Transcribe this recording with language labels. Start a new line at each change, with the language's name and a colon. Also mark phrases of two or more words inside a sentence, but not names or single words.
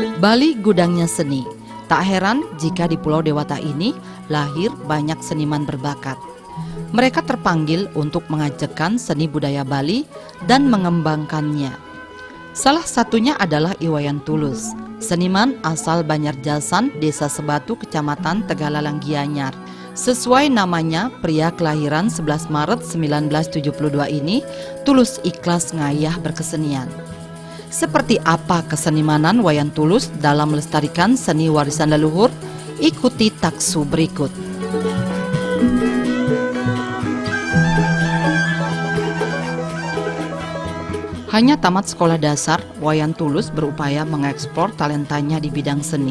Indonesian: Bali gudangnya seni. Tak heran jika di Pulau Dewata ini lahir banyak seniman berbakat. Mereka terpanggil untuk mengajarkan seni budaya Bali dan mengembangkannya. Salah satunya adalah Iwayan Tulus, seniman asal Banjarjasan, Desa Sebatu, Kecamatan Tegalalang Gianyar. Sesuai namanya, pria kelahiran 11 Maret 1972 ini tulus ikhlas ngayah berkesenian. Seperti apa kesenimanan Wayan Tulus dalam melestarikan seni warisan leluhur? Ikuti taksu berikut. Hanya tamat sekolah dasar, Wayan Tulus berupaya mengeksplor talentanya di bidang seni.